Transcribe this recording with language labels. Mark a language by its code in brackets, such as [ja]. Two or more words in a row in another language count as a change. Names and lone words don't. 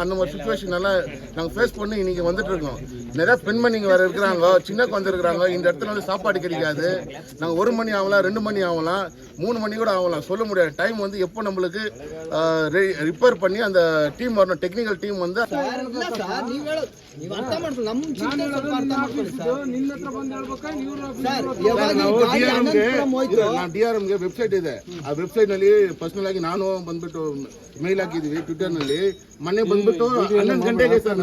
[ta] அந்த மாதிரி சுச்சுவேஷன் எல்லாம் நாங்கள் ஃபேஸ் பண்ணி இன்னைக்கு வந்துட்டு இருக்கோம். நிறைய பெண்மணிங்க வேறு இருக்கிறாங்க, சின்ன குழந்தை இருக்கிறாங்க. இந்த இடத்துல வந்து சாப்பாடு கிடைக்காது. நாங்கள் 1 மணி ஆகலாம், 2 மணி ஆகலாம், 3 மணி கூட ஆகலாம், சொல்ல முடியாது. டைம் வந்து எப்போ நம்மளுக்கு ரிப்பேர் பண்ணி அந்த டீம் வரணும், [en] technical team [ta] வந்து [kn] DRMಗೆ ವೆಬ್ಸೈಟ್ ಇದೆ. ಆ ವೆಬ್ಸೈಟ್ ನಲ್ಲಿ ಪರ್ಸನಲ್ ಆಗಿ ನಾನು ಬಂದ್ಬಿಟ್ಟು ಮೇಲ್ ಹಾಕಿದೀವಿ ಟ್ವಿಟರ್ನಲ್ಲಿ. ಮೊನ್ನೆ ಬಂದ್ಬಿಟ್ಟು 11 ಗಂಟೆಗೆ ಸರ್.